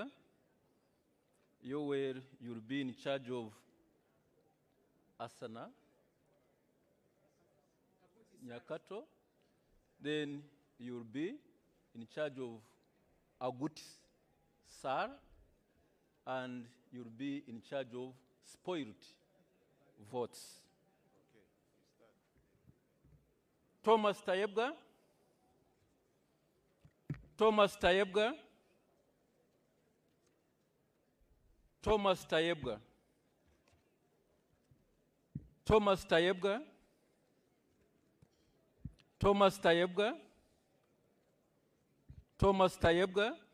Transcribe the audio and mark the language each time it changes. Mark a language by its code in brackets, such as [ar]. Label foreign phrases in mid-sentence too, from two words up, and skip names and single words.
[en] You'll be in charge of Asana, Nyakato. Then you'll be in charge of Agut Sar, and you'll be in charge of spoiled votes. Okay, you start. Thomas TAYEBWA. Thomas TAYEBWA. Thomas TAYEBWA. Thomas TAYEBWA. Thomas TAYEBWA. Thomas TAYEBWA.